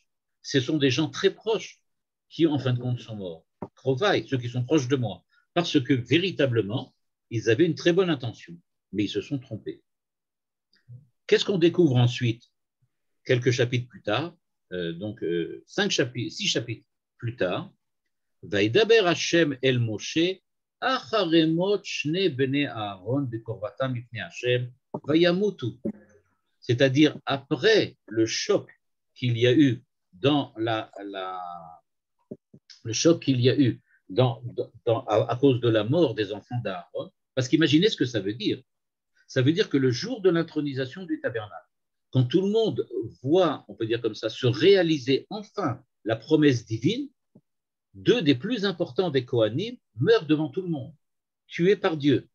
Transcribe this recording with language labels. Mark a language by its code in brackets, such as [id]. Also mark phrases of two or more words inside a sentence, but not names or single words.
[fr] Ce sont des gens très proches qui, en fin de compte, sont morts. Krovai, ceux qui sont proches de moi. Parce que véritablement, ils avaient une très bonne intention, mais ils se sont trompés. Qu'est-ce qu'on découvre ensuite, quelques chapitres plus tard, donc 6 chapitres plus tard, [he] וידבר השם אל משה אחרי מות שני בני אהרן בקרבתם לפני השם וימתו. [fr] C'est-à-dire après le choc qu'il y a eu dans le choc qu'il y a eu à cause de la mort des enfants d'Aaron, parce qu'imaginez ce que ça veut dire. Ça veut dire que le jour de l'intronisation du tabernacle, quand tout le monde voit, on peut dire comme ça, se réaliser enfin la promesse divine, deux des plus importants des Kohanim meurent devant tout le monde, tués par Dieu.